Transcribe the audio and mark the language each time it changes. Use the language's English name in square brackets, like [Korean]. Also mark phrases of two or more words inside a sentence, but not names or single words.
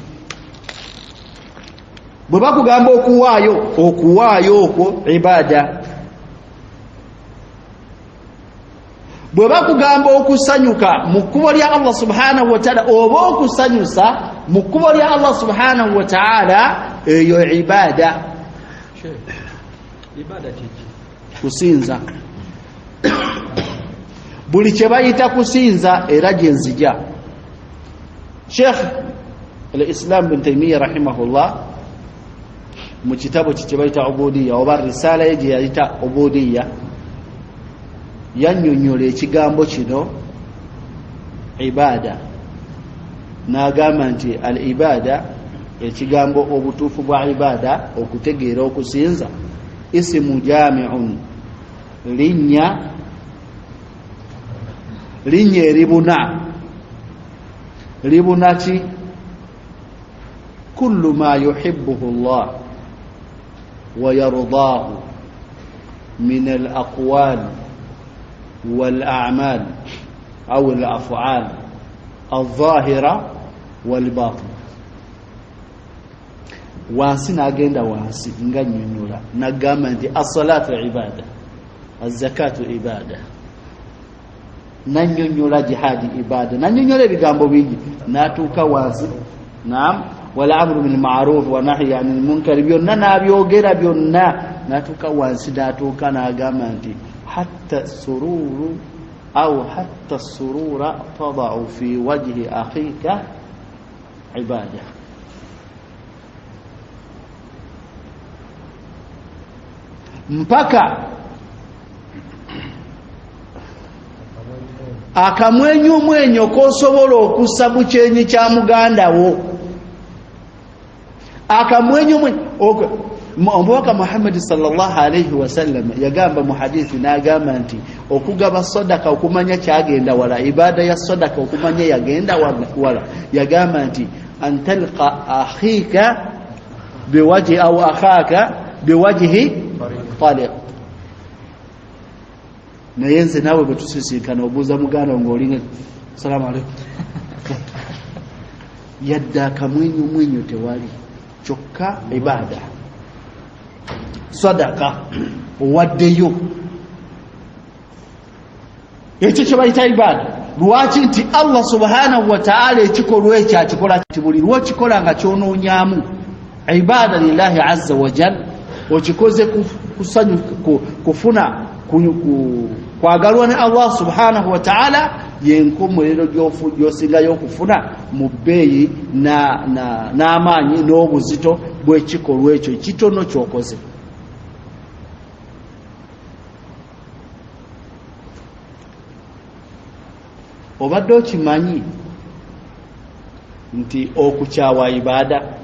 [Ganda] Bwe bakugamba okuwaayo okwo ibada. Bwe bakugamba okusanyuka mu kkubo lya Allah [Arabic] سبحانه وتعالى [Ganda] oba okusanyusa mu kkubo lya Allah [Arabic] سبحانه وتعالى [Ganda] eyo ibada. Ibada kiki? Kusinza. Buli kye bayita kusinza era gye nzija. Sheikh al-Islam bin Taymiyyah rahimahullah mu kitabo kye bayita ubudiyya oba risala ye gye yayita ubudiyya yannyonnyola ekigambo kino ibada n'agamba nti al-ibada ekigambo obutuufu bwa ibada okutegeera okusinza [Arabic] اسم جامع [Ganda] linnya eribuna ki [Arabic] كل ما يحبه الله ويرضاه من الأقوال والأعمال أو الأفعال الظاهرة والباطنة. [Ganda] Wansi n'agenda wansi nga nnyonnyola n'agamba nti [Arabic] الصلاة عبادة، الزكاة عبادة, [Ganda] nannyonnyola jihadi ibada, nannyonnyola ebigambo bingi n'atuuka wansi naam [Arabic] والأمر بالمعروف والنهي عن المنكر [Ganda] byonna n'abyogera byonna n'atuuka wansi n'atuuka n'agamba nti [Arabic] حتى سرور أو حتى سرورا تدعه في وجه أخيك عبادة. [Ganda] Mpaka akamwenyumwenyo kosobola okussa mu kyenyi kya muganda wo akamwenyumwenyo omubaka Muhammad [Arabic] صلى الله عليه وسلم [Ganda] yagamba mu hadithi n'agamba nti okugaba sadaka okumanya kyagenda wala ibada ya sadaka okumanya yagenda wala yagamba nti [Arabic] أن تلقى أخيك بوجه أو أخاك بوجه طلق. [Ganda] Naye nze naawe bwe tusisinkana obuuza muganda ng'olinga [Arabic] سلام عليكم [Ganda] yadde akamwenyumwenyo tewali kyokka ibada sadaka owaddeyo ekyo kye bayita ibada. Lwaki? Nti Allah [Arabic] سبحانه وتعالى [Ganda] ekikolwa ekyo akikola kiti buli lwokikola nga kyonoonyaamu ibada [Arabic] لله عز وجل [Ganda] okikoze kusanyu kufuna kwagalwa ne Allah [Arabic] سبحانه وتعالى [Ganda] yenkomerero gyosingayo okufuna mu bbeeyi n'amaanyi n'obuzito bw'ekikolwa ekyo kitono kyokoze. Obadde okimanyi nti okukyawa ibaada?